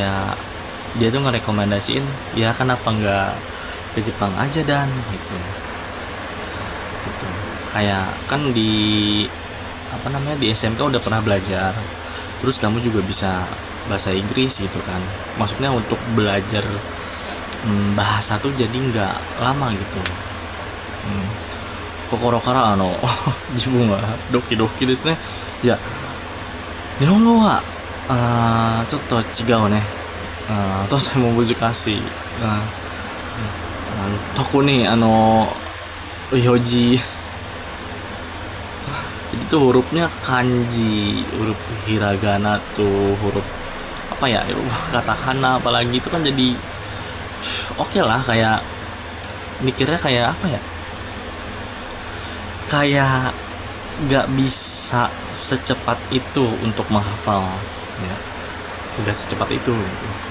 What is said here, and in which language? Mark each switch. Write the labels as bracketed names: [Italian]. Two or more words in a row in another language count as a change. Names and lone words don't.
[Indonesian] Kayak dia tuh ngerekomendasiin, ya kenapa nggak ke Jepang aja dan gitu. Gitu. Kayak kan di apa namanya di SMK udah pernah belajar, terus kamu juga bisa bahasa Inggris gitu kan, maksudnya untuk belajar bahasa tuh jadi nggak lama gitu. [Japanese] 心から自分はドキドキですね。いや、日本語はちょっと違うね。とても難しい。特に表示 [Indonesian] jadi tuh hurufnya kanji, huruf hiragana tuh, huruf apa ya, huruf katakana apalagi itu kan jadi oke lah, kayak mikirnya kayak apa ya, kayak nggak bisa secepat itu untuk menghafal ya, nggak secepat itu gitu.